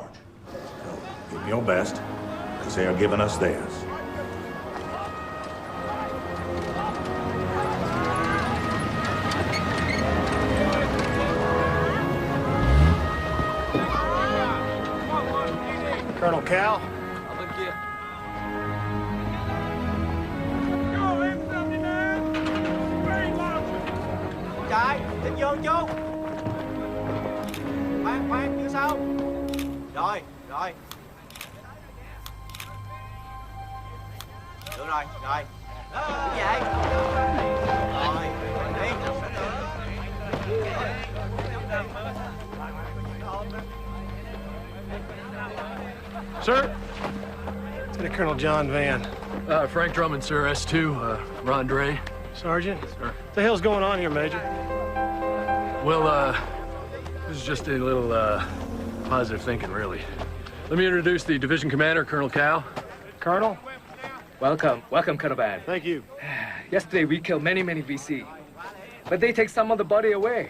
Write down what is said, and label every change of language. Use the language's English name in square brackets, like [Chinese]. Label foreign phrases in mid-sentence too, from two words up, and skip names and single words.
[English] So give them your best, because they are giving us theirs. Colonel Cal? [Vietnamese] Chạy, định vô chú. Khoan, phía sau. Rồi. Được rồi. Đứng dậy. Rồi, đi. [English] Sir? Lieutenant Colonel John Van. Frank Drummond, sir. S2, Rondre. Sergeant? Sir. What the hell's going on here, Major? Well, this is just a little, positive thinking, really. Let me introduce the division commander, Colonel Cal. Colonel? Welcome, Colonel Van. Thank you. Yesterday, we killed many VC. But they take some of the body away.